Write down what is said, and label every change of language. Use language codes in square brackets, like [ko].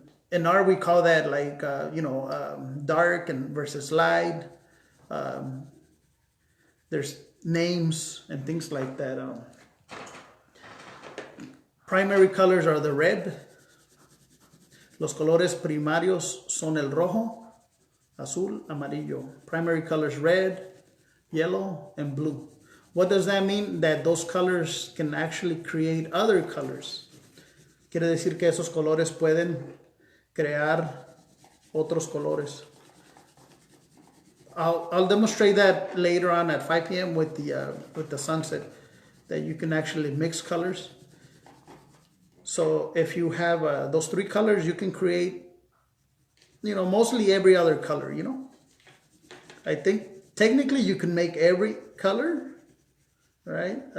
[en] In art, we call that like dark and versus light. There's names and things like that. Primary colors are the red. [es] Los colores primarios son el rojo, azul, amarillo. [en] Primary colors red, yellow, and blue. What does that mean? That those colors can actually create other colors. [es] Quiere decir que esos colores pueden crear otros colores. [en] I'll demonstrate that later on at 5 p.m. with the sunset, that you can actually mix colors. So if you have those 3 colors, you can create, mostly every other color, I think technically you can make every color, right?